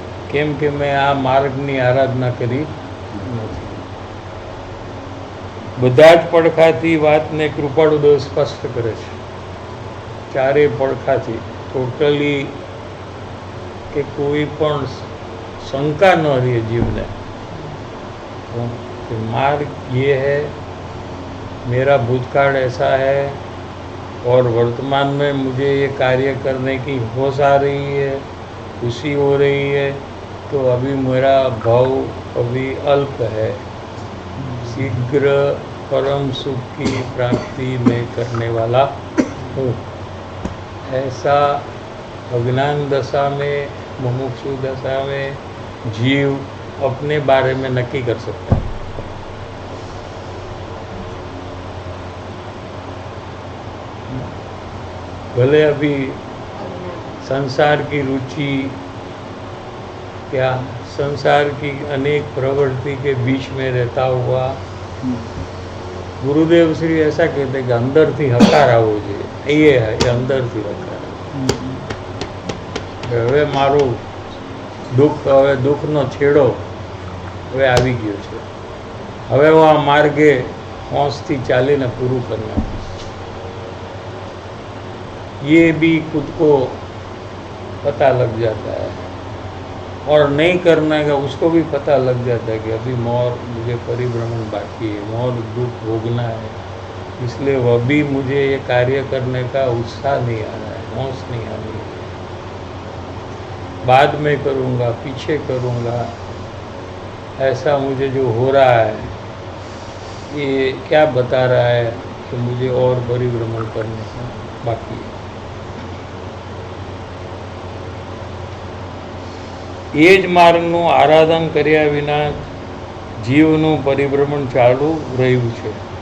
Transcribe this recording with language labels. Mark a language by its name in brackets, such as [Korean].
[Gujarati] કેમ કે મેં આ માર્ગની આરાધના કરી નથી. બધા જ પડખાથી વાતને કૃપાળુદેવ સ્પષ્ટ કરે છે. ચારે પડખાથી ટોટલી કે કોઈ પણ [Hindi] शंका न रही जीव ने। तो मार्ग ये है, मेरा भूतकाल ऐसा है और वर्तमान में मुझे ये कार्य करने की होश आ रही है, खुशी हो रही है, तो अभी मेरा भाव अभी अल्प है। शीघ्र परम सुख की प्राप्ति में करने वाला हूँ, ऐसा अज्ञान दशा में, मुमुक्षु दशा में जीव अपने बारे में नक्की कर सकता है। भले अभी संसार की रुचि क्या संसार की अनेक प्रवृत्ति के बीच में रहता हुआ, गुरुदेव श्री ऐसा कहते कि [Gujarati] अंदर थी हकार आवो જોઈએ. [Hindi] ये है [Gujarati] अंदर थी हकार. હવે મારું દુઃખ, હવે દુઃખનો છેડો હવે આવી ગયો છે. હવે હું આ માર્ગે હોંશથી ચાલીને પૂરું કરી નાખીશ. [Hindi] ये भी खुद को पता लग जाता है और नहीं करने का उसको भी पता लग जाता है कि अभी और मुझे परिभ्रमण बाकी है, और दुख भोगना है. इसलिए वह भी मुझे ये कार्य करने का उत्साह नहीं आ रहा है, होश नहीं आ रही है. बाद में करूँगा, पीछे करूँगा, ऐसा मुझे जो हो रहा है ये क्या बता रहा है कि मुझे और परिभ्रमण करने का बाकी है. [Gujarati] એ જ માર્ગનું આરાધન કર્યા વિના જીવનું પરિભ્રમણ ચાલુ રહ્યું છે.